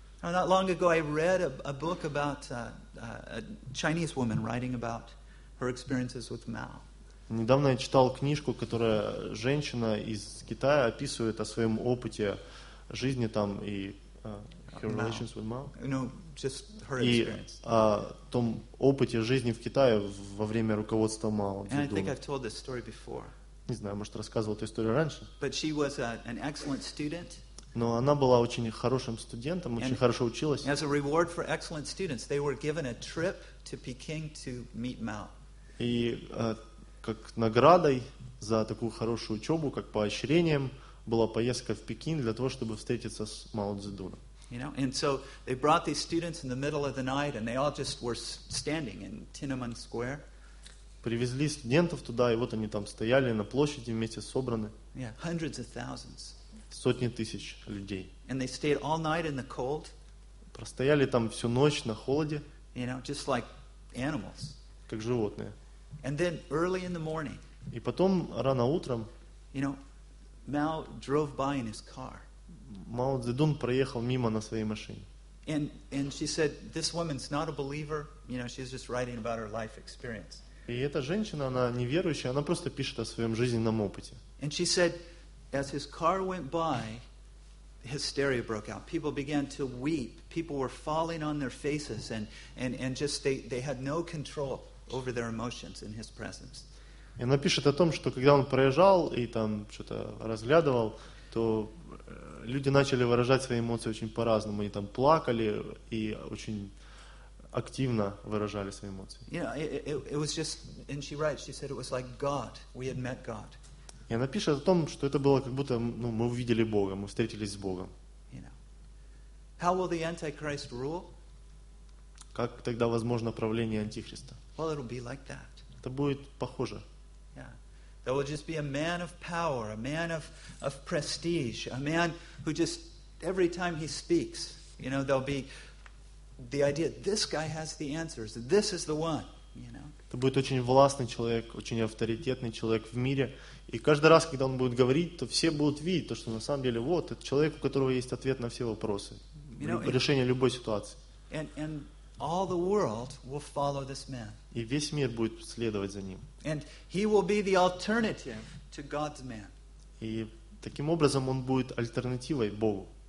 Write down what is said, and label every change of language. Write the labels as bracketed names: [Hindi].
[English] Not long ago I read a book about a Chinese woman writing about her experiences with Mao. [Russian] Недавно я читал книжку, которая женщина из Китая описывает о своем опыте жизни там и [English] her relations with Mao. No, just her experience. [Russian] И о том опыте жизни в Китае во время руководства Мао. [English] And I think I've told this story before. [Russian] Не знаю, может, рассказывал эту историю раньше. [English] But she was an excellent student. [Russian] Но она была очень хорошим студентом, очень хорошо училась. [English] As a reward for excellent students, they were given a trip to Peking to meet Mao. [Russian] И как наградой за такую хорошую учебу, как поощрением, была поездка в Пекин для того, чтобы встретиться с Мао Цзэдуном. [English] You know, and so they brought these students in the middle of the night, and they all just were standing in Tiananmen Square. [Russian] Привезли студентов туда, и вот они там стояли на площади вместе собраны. [English] Yeah, hundreds of thousands. [Russian] Сотни тысяч людей. [English] And they stayed all night in the cold. [Russian] Простояли там всю ночь на холоде. [English] You know, just like animals. [Russian] Как животные. [English] And then early in the morning. [Russian] И потом рано утром. [English] You know, Mao drove by in his car. [Russian] Мао Цзэдун проехал мимо на своей машине. [English] And she said, this woman's not a believer. You know, she's just writing about her life experience. [Russian] И эта женщина, она неверующая, она просто пишет о своем жизненном опыте. [English] And she said, as his car went by, hysteria broke out. People began to weep. People were falling on their faces, and just they had no control over their emotions in his presence. [Russian] И она пишет о том, что когда он проезжал и там что-то разглядывал, то люди начали выражать свои эмоции очень по-разному. Они там плакали и очень активно выражали свои эмоции. [English] You know, it was just, and she writes, she said it was like God, we had met God. [Russian] И она пишет о том, что это было как будто, ну, мы увидели Бога, мы встретились с Богом. [English] You know. How will the Antichrist rule? [Russian] Как тогда возможно правление Антихриста? [English] Well, it'll be like that. [Russian] Это будет похоже. [English] Yeah. There will just be a man of power, a man of prestige, a man who just, every time he speaks, you know, there'll be the idea, this guy has the answers, this is the one, you know. [Russian] Это будет очень властный человек, очень авторитетный человек в мире. И каждый раз, когда он будет говорить, то все будут видеть то, что на самом деле, вот, это человек, у которого есть ответ на все вопросы, решение любой ситуации. [English] And all the world will follow this man. [Russian] И весь мир будет следовать за ним. [English] And he will be the alternative to God's man. [Russian] И таким образом он будет альтернативой Богу.